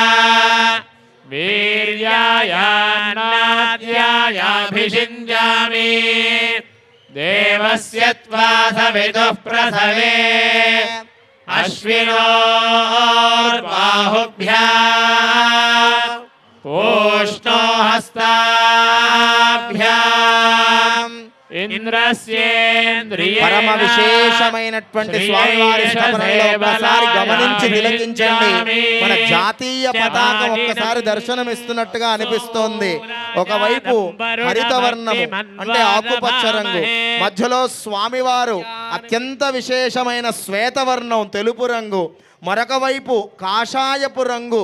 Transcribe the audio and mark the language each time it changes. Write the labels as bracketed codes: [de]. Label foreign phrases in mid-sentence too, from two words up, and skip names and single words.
[sa] वीर्यायान्नाद्यायाभिषिञ्चामि देवस्य त्वा सविदुः प्रसवे अश्विनोर्बाहुभ्याम् पूष्णो हस्ताभ्याम् ఇంద్రస్యేంద్రియ [te] పరమ విశేషమైనటువంటి స్వామివారి స్తోత్రంలో ఒకసారి గమనించి తిలకించండి. మన జాతీయ పతాకం ఒక్కసారి దర్శనం ఇస్తున్నట్టుగా అనిపిస్తోంది. ఒకవైపు హరిత వర్ణము అంటే ఆకుపచ్చ రంగు, మధ్యలో స్వామివారు అత్యంత విశేషమైన శ్వేతవర్ణం తెలుపు రంగు, మరొక వైపు కాషాయపు రంగు.